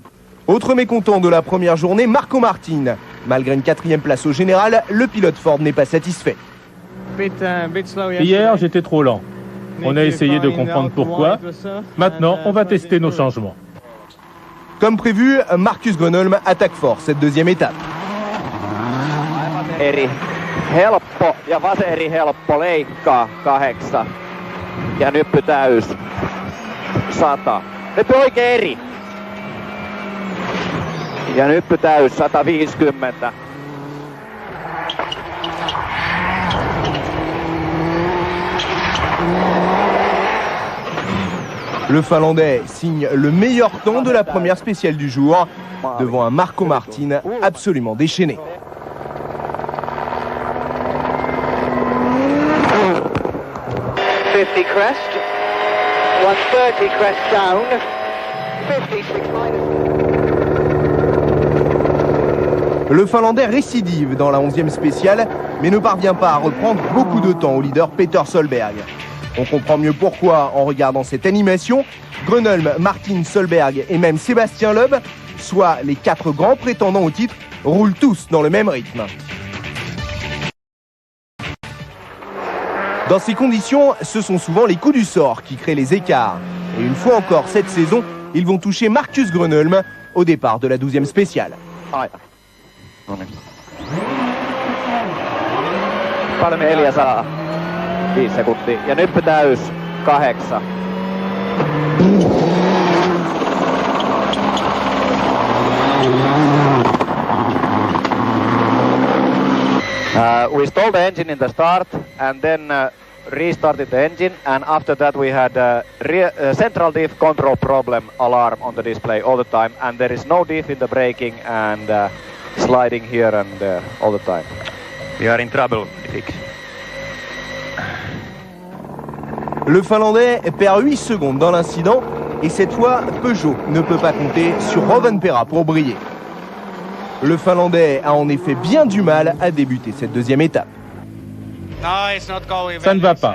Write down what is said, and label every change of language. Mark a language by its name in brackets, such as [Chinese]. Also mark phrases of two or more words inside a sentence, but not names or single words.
[French] Autre mécontent de la première journée, Marco Martin. Malgré une 4e place au général, le pilote Ford n'est pas satisfait. Hier, j'étais trop lent. On a essayé de comprendre pourquoi. Maintenant, on va tester nos changements. Comme prévu, Marcus Gronholm attaque fort cette deuxième étape. [Finnish] Eri helppo ja vaseri helppo leikkaa 8 ja nyppy täys 100. Nyppy oikein eri. Ja nyppy täys 150. [French] Le Finlandais signe le meilleur temps de la première spéciale du jour devant un Marco Martin absolument déchaîné. [English] Crest, 130 crest down, 56 minus. [French] Le Finlandais récidive dans la 11e spéciale, mais ne parvient pas à reprendre beaucoup de temps au leader Peter Solberg. On comprend mieux pourquoi en regardant cette animation. Gronholm, Martin, Solberg et même Sébastien Loeb, soit les 4 grands prétendants au titre, roulent tous dans le même rythme. Dans ces conditions, ce sont souvent les coups du sort qui créent les écarts. Et une fois encore cette saison, ils vont toucher Marcus Gronholm au départ de la 12e spéciale. [Finnish] Paljon 405 sekuntia ja nyppy täys 8. [English] We stalled the engine in the start and then restarted the engine, and after that we had a central diff control problem alarm on the display all the time, and there is no diff in the braking and sliding here and there all the time. We are in trouble, fix. [French] Le Finlandais perd 8 secondes dans l'incident et cette fois, Peugeot ne peut pas compter sur Rovanperä pour briller. Le Finlandais a en effet bien du mal à débuter cette deuxième étape. Ça ne va pas.